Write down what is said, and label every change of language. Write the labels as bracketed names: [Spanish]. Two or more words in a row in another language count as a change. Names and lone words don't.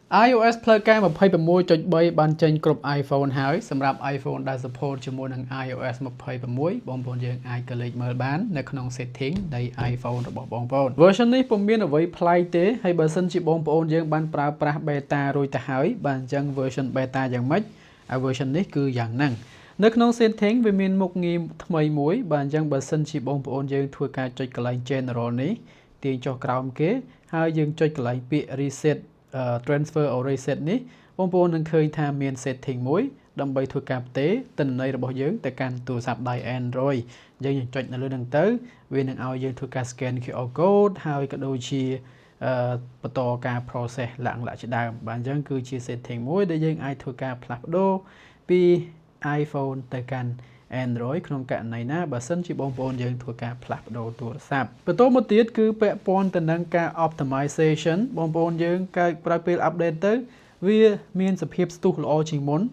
[Khmer] iOS ផ្លូវការ 26.3 បានចេញគ្រប់ iPhone ហើយសម្រាប់ iPhone ដែល support ជាមួយនឹង iOS 26 បងប្អូនយើងអាចក៏លេចមើលបាននៅក្នុង setting នៃ iPhone របស់បងប្អូន version នេះពុំមានអ្វីប្លែកទេហើយបើសិនជាបងប្អូនយើងបានប្រើប្រាស់ beta រួចទៅ ហើយបាទអញ្ចឹង version beta យ៉ាងម៉េច version នេះគឺយ៉ាងហ្នឹងនៅក្នុង setting វាមានមុខងារថ្មីមួយបាទអញ្ចឹងបើសិនជាបងប្អូនយើងធ្វើការចុចកន្លែង general នេះទាញចុះក្រោ មគេហើយយើងចុចកន្លែងពាក្យ [English] reset transfer or reset [Khmer] នេះបងប្អូននឹងឃើញថាមាន setting មួយដើម្បីធ្វើការផ្ទេរទិន្នន័យរបស់យើងទៅ កាន់ទូរស័ព្ទដៃ Android យើងចុចនៅលើហ្នឹងទៅវានឹងឲ្យយើងធ្វើការ [English] scan QR code [Khmer] ហើយក៏ដូចជាបន្តការ process ឡើងជាដើមបាទអញ្ចឹងគឺជា setting មួយដែលយើងអាចធ្វើការផ្លាស់ប្ដូរពី iPhone ទៅកាន់ Android ក្នុងករណីណាបើសិនជាបងប្អូនយើងធ្វើការផ្លាស់ប្ដូរទូរស័ព្ទបន្តមកទៀតគឺពាក់ព័ន្ធទៅនឹងការ optimization បងប្អូនយើងកើតក្រោយពេល update ទៅវាមានសភាពស្ទុះល្អជាងមុន